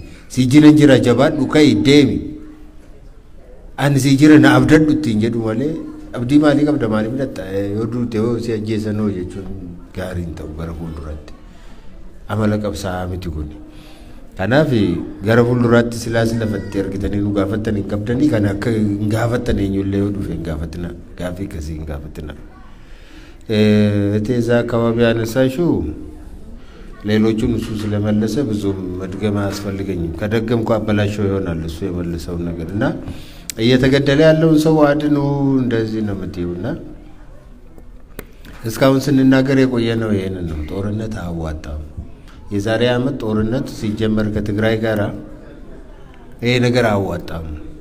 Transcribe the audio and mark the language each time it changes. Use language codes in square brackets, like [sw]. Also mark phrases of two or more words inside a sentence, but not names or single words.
[om] Si jira jira jabaadhu ka'ii deemi. Ani si jira na abdadhu ittiin jedhu malee abdii maalii qabda maalii fudhatta yoo duute yoo si ajjeesanoo jechuun gaariin ta'u gara fuulduraatti. Amala qabsaa'aa miti kun. Kanaaf gara fuulduraatti silaas lafatti argitanii nu gaafattan hin qabdanii kan akka hin gaafattan eenyullee yoo dhufe hin gaafatina gaaffii akkasii hin gaafatina. [am] እቴዛ አካባቢ ያነሳሽው ሌሎቹን እሱ ስለመለሰ ብዙም መድገም አያስፈልገኝም። ከደገምኩ አበላሽው ይሆናል እሱ የመለሰው ነገርና እየተገደለ ያለውን ሰው አድኑ እንደዚህ ነው የምትይውና እስካሁን ስንናገር የቆየነው ይሄንን ነው። ጦርነት አዋጣም። የዛሬ አመት ጦርነት ሲጀመር ከትግራይ ጋራ ይሄ ነገር አዋጣም።